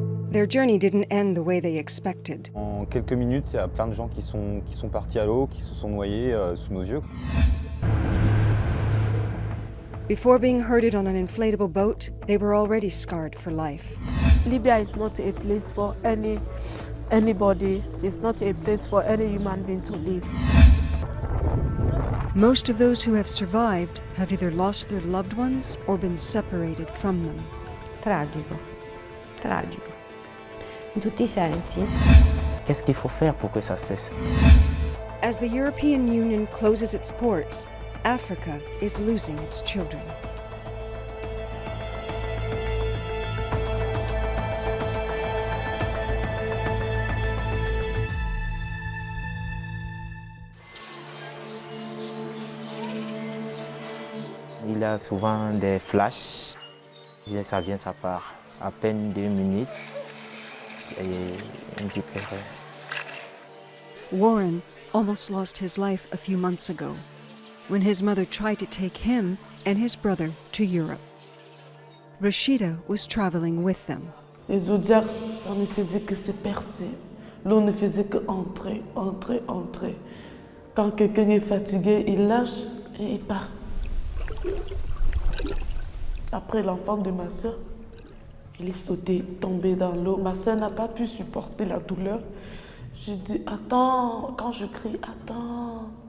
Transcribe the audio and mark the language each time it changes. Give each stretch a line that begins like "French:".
English: Their journey didn't end the way they expected.
French: En quelques minutes, il y a plein de gens qui sont partis à l'eau, qui se sont noyés sous nos yeux.
English: Before being herded on an inflatable boat, they were already scarred for life. Libya is not a place for anybody. It's not a place for any human being to live. Most of those who have survived have either lost their loved ones or been separated from them.
Italian: Tragico, tragico. In tutti I sensi.
French: Qu'est-ce qu'il faut faire pour que ça cesse?
English: As the European Union closes its ports, Africa is losing its children.
French: Il y a souvent des flashs, ça vient, ça part. À peine 2 minutes et on disparaît.
English: Warren almost lost his life a few months ago when his mother tried to take him and his brother to Europe. Rashida was traveling with them.
French: Les zodiacs, ça ne faisait que se percer. L'eau ne faisait que entrer, entrer, entrer. Quand quelqu'un est fatigué, il lâche et il part. Après l'enfant de ma soeur, il est sauté, tombé dans l'eau. Ma soeur n'a pas pu supporter la douleur. J'ai dit, attends, quand je crie, attends.